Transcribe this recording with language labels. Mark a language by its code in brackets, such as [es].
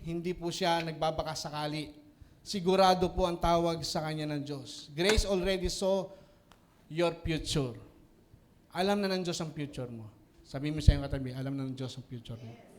[tl] Hindi po siya nagbabaka sakali. Sigurado po ang tawag sa kanya ng Diyos. [en] Grace already saw your future. [tl] Alam na ng Diyos ang future mo. Sabi mo sa iyong katabi, alam na ng Diyos ang future mo.